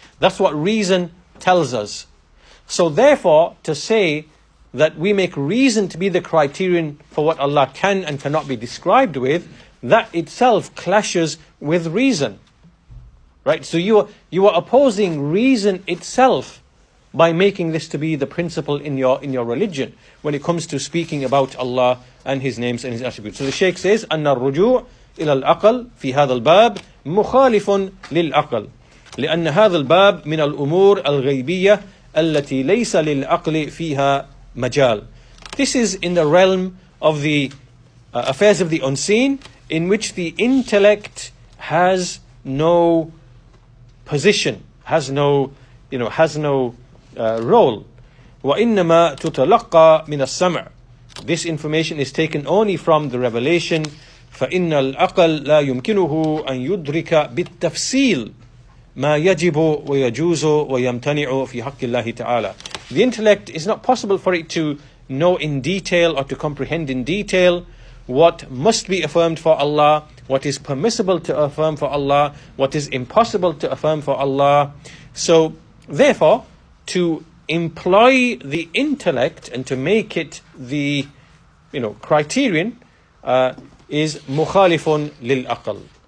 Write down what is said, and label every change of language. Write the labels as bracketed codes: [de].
[en] That's what reason tells us. So therefore, to say that we make reason to be the criterion for what Allah can and cannot be described with, that itself clashes with reason. Right? So you are opposing reason itself by making this to be the principle in your religion when it comes to speaking about Allah and His names and His attributes. So the Shaykh says, [ar] أن الرجوع إلى العقل في هذا الباب مخالف للعقل لأن هذا الباب من الأمور الغيبية التي ليس للعقل فيها مجال. [en] This is in the realm of the affairs of the unseen, in which the intellect has no position, has no role. [ar] وإنما تتلقى من السمع. [en] This information is taken only from the revelation. [ar] فإن العقل لا يمكنه أن يدرك بالتفصيل ما يجب ويجوز ويمتنع في حق الله تعالى. [en] The intellect is not possible for it to know in detail or to comprehend in detail what must be affirmed for Allah, what is permissible to affirm for Allah, what is impossible to affirm for Allah. So therefore, to employ the intellect and to make it the criterion is [ar] mukhalifun lil aql.